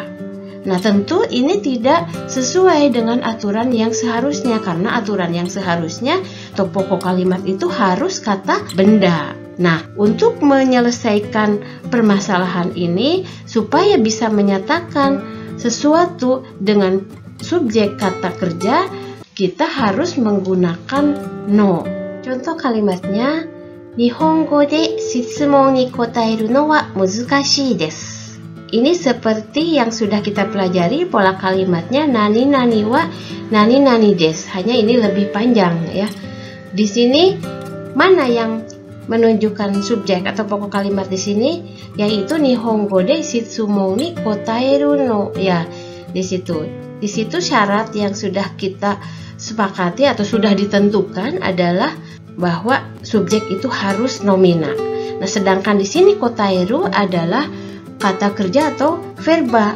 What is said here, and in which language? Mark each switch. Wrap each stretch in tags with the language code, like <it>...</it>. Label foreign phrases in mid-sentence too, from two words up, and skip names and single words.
<id>Nah, tentu ini tidak sesuai dengan aturan yang seharusnya, karena aturan yang seharusnya atau pokok kalimat itu harus kata benda. Nah, untuk menyelesaikan permasalahan ini supaya bisa menyatakan sesuatu dengan subjek kata kerja, kita harus menggunakan no. Contoh kalimatnya,</id> <ja>日本語で質問に答えるのはむずかしいです.</ja> <id>Ini seperti yang sudah kita pelajari, pola kalimatnya</id> <ja>何々は何々です.</ja> <id>Hanya ini lebih panjang ya. Di sini mana yang menunjukkan subjek atau pokok kalimat di sini, yaitu</id> <ja>日本語で質問に答えるの</ja> <id>ya. Di situ syarat yang sudah kita sepakati atau sudah ditentukan adalah bahwa subjek itu harus nomina. Nah, sedangkan di sini kotaeru adalah kata kerja atau verba.</id>